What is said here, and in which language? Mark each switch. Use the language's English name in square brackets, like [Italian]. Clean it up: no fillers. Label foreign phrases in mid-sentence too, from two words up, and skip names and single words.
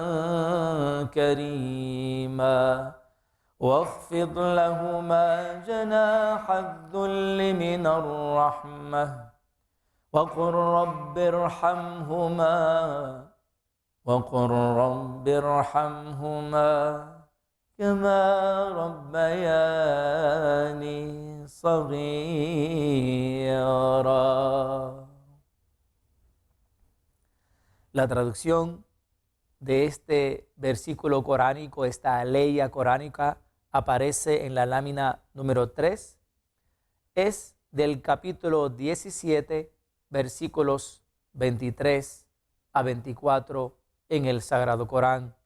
[Arabic] كريما واخفض لهما جناح الذل من الرحمة وقل رب ارحمهما كما ربياني صغيرا. [Spanish] La traducción de este versículo coránico, esta aleya coránica, aparece en la lámina número 3. Es del capítulo 17, versículos 23 a 24 en el Sagrado Corán.